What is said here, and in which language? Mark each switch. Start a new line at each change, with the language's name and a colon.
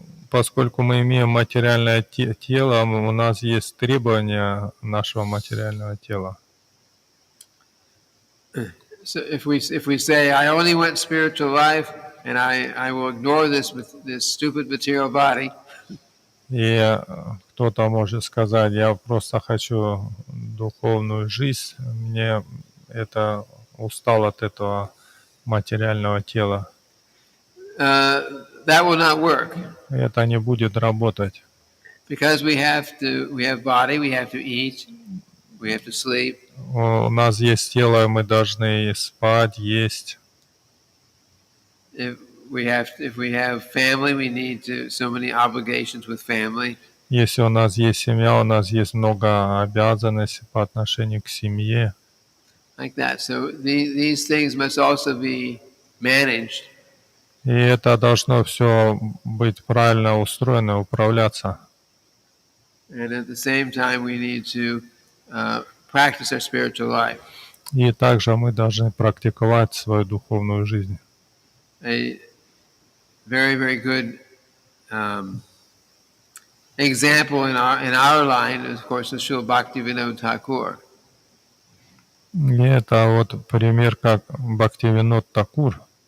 Russian: Поскольку мы имеем материальное тело, у нас есть требования нашего материального тела.
English: So if we say, I only want spiritual life, and I will ignore this stupid material body.
Russian: И кто-то может сказать, я просто хочу духовную жизнь, мне это устал от этого материального тела.
English: That will not work.
Russian: Это не будет работать.
English: Because we have body, we have to eat, we have to sleep.
Russian: У нас есть тело, мы должны спать, есть.
English: If we have family, we need so many obligations with family.
Russian: Если у нас есть семья, у нас есть много обязанностей по отношению к семье.
English: Like that. So these things must also be managed.
Russian: И это должно все быть правильно устроено, управляться.
English: And at the same time, we need to practice our spiritual life.
Russian: И также мы должны практиковать свою духовную жизнь.
English: A very, very good example in our line, of course, is Srila Bhaktivinoda Thakur.
Russian: И это вот пример, как Бхактивинод Такур.